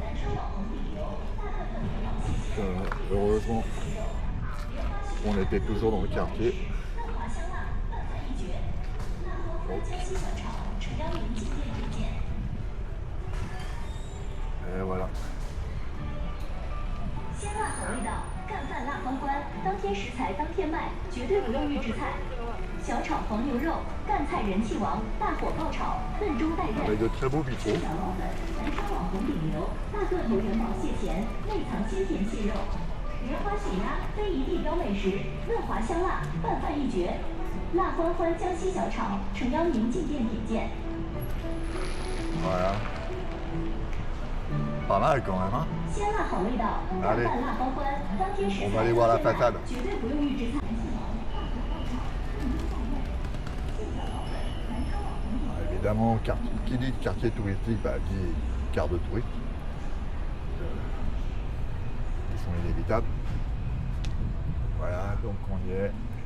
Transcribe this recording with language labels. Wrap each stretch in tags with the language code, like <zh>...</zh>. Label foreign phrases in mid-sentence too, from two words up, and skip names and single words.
<fr>Heureusement, on était toujours dans le quartier. Et voilà.</fr> <zh>鲜辣好味道，干饭辣方关，当天食材当天卖，绝对不用预制菜。小炒黄牛肉，赣菜人气王，大火爆炒，嫩中带韧。</zh> <fr>Avec de très beaux vitraux.</fr> <zh>小老粉，南昌网红顶流，大个头元宝蟹钳，内藏鲜甜蟹肉。莲花血鸭，非遗地标美食，嫩滑香辣，拌饭一绝。辣欢欢江西小炒，诚邀您进店品鉴。</zh> <fr>Voilà. Pas mal quand même, hein.</fr> <zh>鲜辣好味道，干饭辣方关，当天食材</zh> <fr>On va aller voir la façade.</fr> <zh>绝对不用预制菜。</zh> <fr>Évidemment, qui dit quartier touristique, bah, dit carte de touriste. Ils sont inévitables. Voilà, donc on y est.</fr>